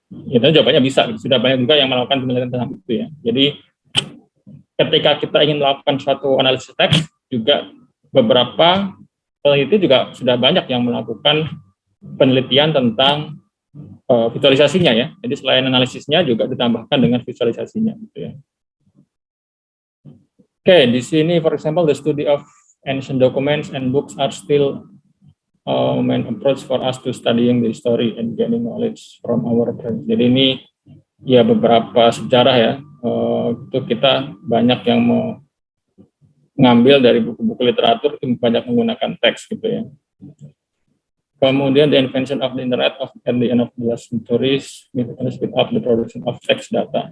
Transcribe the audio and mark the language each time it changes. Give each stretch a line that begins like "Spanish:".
Indonesian: Itu jawabannya bisa gitu. Sudah banyak juga yang melakukan penelitian tentang itu ya. Jadi ketika kita ingin melakukan suatu analisis teks, juga beberapa peneliti juga sudah banyak yang melakukan penelitian tentang visualisasinya ya. Jadi selain analisisnya juga ditambahkan dengan visualisasinya gitu ya. Oke, di sini
English: for example the study of ancient documents and books are still main approach for us to studying the history and gaining knowledge from our friends.
Indonesian: Jadi ini ya beberapa sejarah ya, itu kita banyak yang mau ngambil dari buku-buku literatur itu banyak menggunakan teks gitu ya.
English: Kemudian the invention of the internet at the end of the last century speed up the production of text data.